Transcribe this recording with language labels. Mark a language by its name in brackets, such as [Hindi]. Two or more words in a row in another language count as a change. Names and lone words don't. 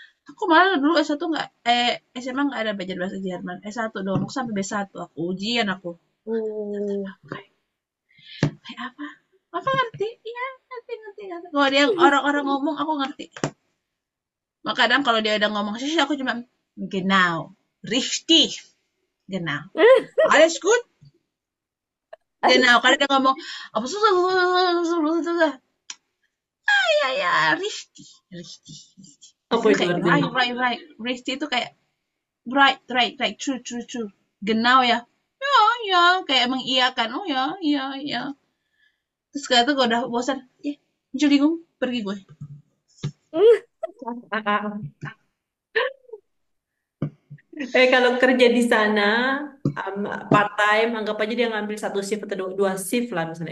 [Indonesian] Aku malah dulu S1 nggak, SMA nggak ada belajar bahasa Jerman. S1 doang, aku sampai B1 aku, ujian aku. Oh. Kayak, kayak apa? Apa ngerti? Iya, ngerti, ngerti, ngerti. Kalau dia orang-orang ngomong, aku ngerti. Maka kadang kalau dia udah ngomong sih, aku cuma, [German] genau, richtig, genau. Alles gut? Genau, [Indonesian] karena dia ngomong, apa susah, ya, ya, [German] richtig, richtig, richtig. [Indonesian] Apa Biasanya itu kayak, artinya? [English] right, right, right. [Indonesian] Richtig itu kayak, [English] right, right, right, true, true, true. [Indonesian] Genau ya. Ya, ya, kayak mengiyakan. Oh ya, iya, iya. Terus kayak tuh gue udah bosan. Jeligung, pergi gue. Kalau kerja di sana [English] part time, [Indonesian] anggap aja dia ngambil satu shift atau dua shift lah misalnya.